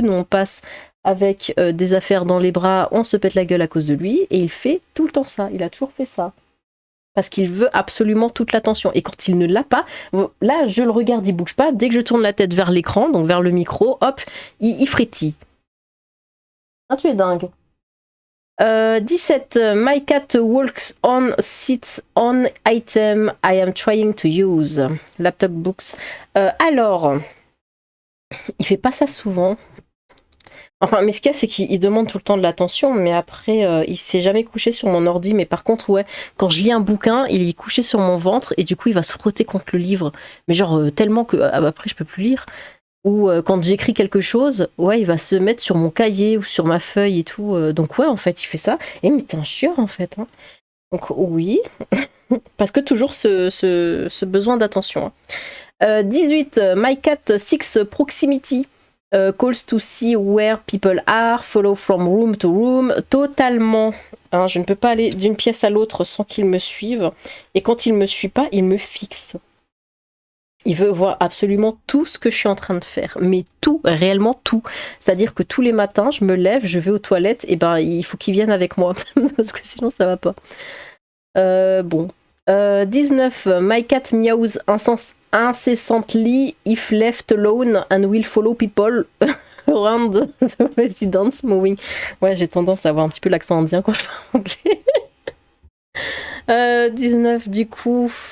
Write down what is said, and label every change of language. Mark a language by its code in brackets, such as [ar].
[fr] Nous, on passe avec des affaires dans les bras, on se pète la gueule à cause de lui. Et il fait tout le temps ça. Il a toujours fait ça. Parce qu'il veut absolument toute l'attention. Et quand il ne l'a pas, là, je le regarde, il bouge pas. Dès que je tourne la tête vers l'écran, donc vers le micro, hop, il frétille. Ah, tu es dingue. 17. [en] My cat walks on, sits on item I am trying to use. Laptop books. [fr] Alors, il fait pas ça souvent. Enfin, mais ce qu'il y a, c'est qu'il demande tout le temps de l'attention, mais après, il s'est jamais couché sur mon ordi. Mais par contre, ouais, quand je lis un bouquin, il est couché sur mon ventre et du coup, il va se frotter contre le livre. Mais genre, tellement que après, je peux plus lire. Ou quand j'écris quelque chose, ouais, il va se mettre sur mon cahier ou sur ma feuille et tout. Donc ouais, en fait, il fait ça. Et mais t'es un chieur, en fait. Hein. Donc oui, parce que toujours ce besoin d'attention. [en] Hein. 18, my cat seeks proximity. Calls to see where people are, follow from room to room. [fr] Totalement. Hein, je ne peux pas aller d'une pièce à l'autre sans qu'il me suive. Et quand il me suit pas, il me fixe. Il veut voir absolument tout ce que je suis en train de faire, mais tout, réellement tout. C'est-à-dire que tous les matins, je me lève, je vais aux toilettes, et ben il faut qu'il vienne avec moi, parce que sinon ça va pas. Bon. 19. [en] My cat meows incessantly if left alone and will follow people around the residence moving. [fr] Ouais, j'ai tendance à avoir un petit peu l'accent indien quand je parle anglais. 19 du coup.